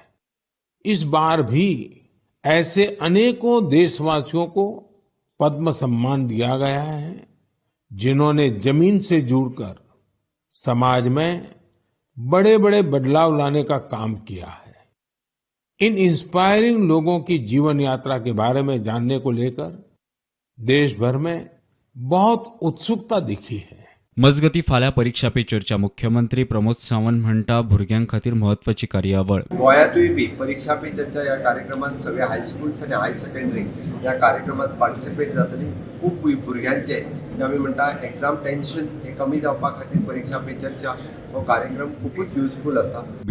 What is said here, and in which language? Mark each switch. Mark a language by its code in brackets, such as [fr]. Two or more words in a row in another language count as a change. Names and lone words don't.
[hi] इस बार भी ऐसे अनेकों देशवासियों को पद्म सम्मान दिया गया है, जिन्होंने जमीन से जुड़कर समाज में बड़े-बड़े बदलाव लाने का काम किया है। इन इंस्पायरिंग लोगों की जीवन यात्रा के बारे में जानने को लेकर देश भर में बहुत उत्सुकता दिखी है। [kok] मजगती फाल्यां परीक्षा पे चर्चा. मुख्यमंत्री प्रमोद सावंत म्हणटा भुरग्यां खातीर म्हत्वाची कार्यावळ. गोंयांतूय बी परीक्षा पे चर्चा ह्या कार्यक्रमात सगळे हायस्कूल्स आनी [en] higher secondary [kok] ह्या कार्यक्रमात पार्टिसिपेट जातली. खूब भुरग्यांचे जे आमी म्हणटा [en] exam tension [kok] हे कमी जावपा खातीर परीक्षा पे चर्चा हो कार्यक्रम खूबच युजफूल आसा.